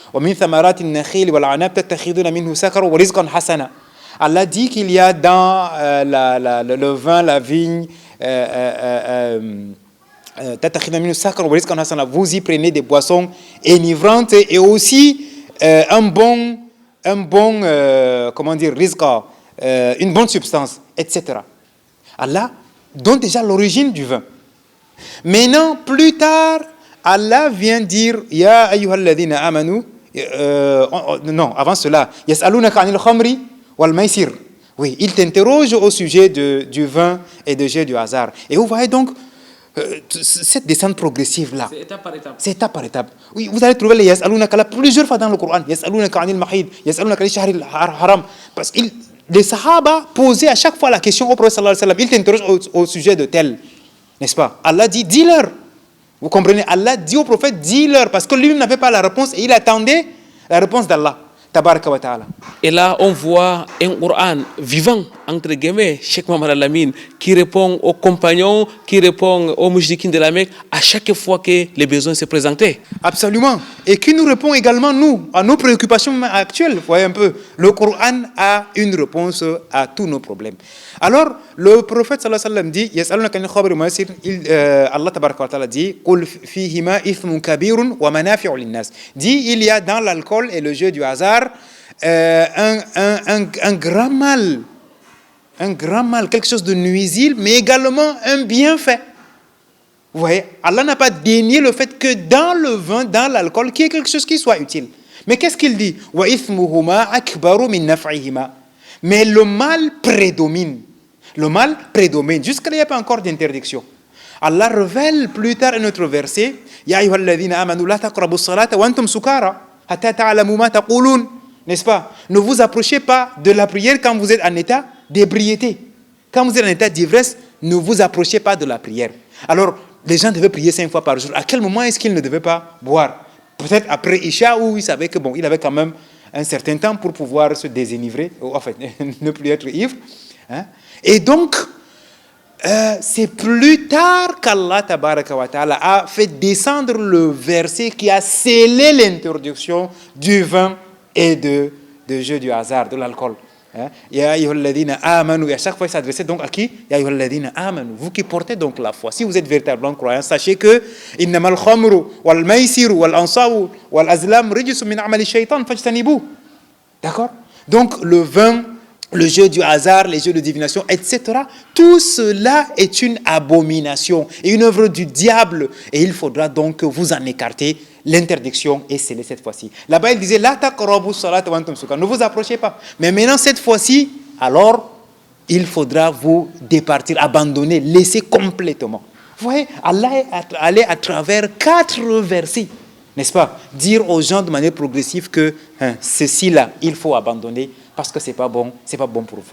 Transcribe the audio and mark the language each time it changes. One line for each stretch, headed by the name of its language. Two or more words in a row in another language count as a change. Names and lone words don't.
French: Allah dit qu'il y a dans le vin, la vigne, vous y prenez des boissons enivrantes et aussi un bon comment dire, une bonne substance, etc. Allah donne déjà l'origine du vin. Maintenant, plus tard, Allah vient dire
Arabic: يا أيها الذين آمنوا.
French: Non, avant cela,
Arabic: يسألونك عن الخمر والميسر.
French: Oui, il t'interroge au sujet du vin et du jeu du hasard. Et vous voyez donc cette descente progressive-là. C'est étape par étape. C'est étape par étape. Oui, vous allez trouver les Yas'alunaka là plusieurs fois dans le Coran.
Arabic: يسألونك عن المحيض يسألونك عن الشهر الحرام.
French: Parce que les Sahaba posaient à chaque fois la question au prophète
Arabic: صلى الله عليه وسلم.
French: Il t'interroge au sujet de tel. N'est-ce pas? Allah dit, dis-leur. Vous comprenez? Allah dit au prophète, dis-leur. Parce que lui-même n'avait pas la réponse et il attendait la réponse d'Allah.
Arabic: تبارك وتعالى.
French: Et là, on voit un Coran vivant, entre guillemets, Cheikh Mohamed Al-Amin, qui répond aux compagnons, qui répond aux mujrikin de la Mecque, à chaque fois que les besoins se présentaient. Absolument. Et qui nous répond également, nous, à nos préoccupations actuelles. Vous voyez un peu, le Coran a une réponse à tous nos problèmes. Alors, le prophète
Arabic: صلى الله عليه وسلم
French: dit,
Arabic: يسألونك عن الخمر والميسر الله تبارك وتعالى dit, قل فيهما إثم كبير ومنافع للناس.
French: Dit, il y a dans l'alcool et le jeu du hasard un grand mal, quelque chose de nuisible, mais également un bienfait. Vous voyez, Allah n'a pas dénié le fait que dans le vin, dans l'alcool, qu'il y ait quelque chose qui soit utile. Mais qu'est-ce qu'il dit?
Arabic: وإثمهما أكبر من نفعهما.
French: Mais le mal prédomine. Le mal prédomine. Jusqu'à là, il n'y a pas encore d'interdiction. Allah révèle plus tard un autre verset.
Arabic: يا أيها الذين آمنوا لا تقربوا الصلاة وأنتم سكارى حتى تعلموا ما تقولون.
French: N'est-ce pas? Ne vous approchez pas de la prière quand vous êtes en état d'ébriété. Quand vous êtes en état d'ivresse, ne vous approchez pas de la prière. Alors, les gens devaient prier 5 fois par jour. À quel moment est-ce qu'ils ne devaient pas boire? Peut-être après Isha, où ils savaient que bon, il avait quand même un certain temps pour pouvoir se désenivrer, en fait, ne plus être ivre. Hein? Et donc, c'est plus tard qu'
Arabic: الله تبارك وتعالى
French: a fait descendre le verset qui a scellé l'interdiction du vin et de jeu du hasard, de l'alcool.
Arabic: يا أيها الذين آمنوا.
French: Et à chaque fois, il s'adressait donc à qui?
Arabic: يا أيها الذين آمنوا.
French: Vous qui portez donc la foi. Si vous êtes véritablement croyants, sachez que
Arabic: إنما الخمر والميسر والأنصاب والأزلام رجس من عمل الشيطان فاجتنبوه.
French: D'accord? Donc le vin, le jeu du hasard, les jeux de divination, etc. Tout cela est une abomination et une œuvre du diable. Et il faudra donc que vous en écartez. L'interdiction est scellée cette fois-ci. Là-bas, il disait
Arabic: لا تقربوا الصلاة وأنتم سكارى.
French: Ne vous approchez pas. Mais maintenant, cette fois-ci, alors, il faudra vous départir, abandonner, laisser complètement. Vous voyez, Allah est allé à travers 4 versets, n'est-ce pas? Dire aux gens de manière progressive que ceci-là, il faut abandonner parce que c'est pas bon pour vous.